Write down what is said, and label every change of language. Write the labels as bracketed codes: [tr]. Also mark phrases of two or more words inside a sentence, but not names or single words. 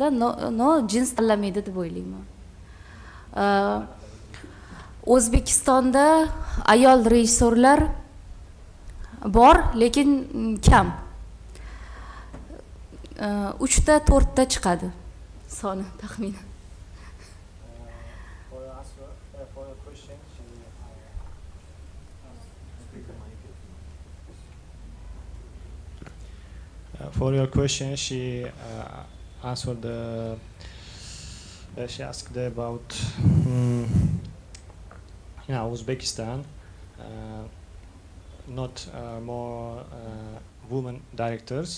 [uz] No jins tanlamaydi deb o'ylayman. O'zbekistonda ayol rejissorlar bor, lekin kam. 3 ta 4 ta chiqadi soni taxminan. [en] For your question, she answered she asked about Uzbekistan, not more women directors.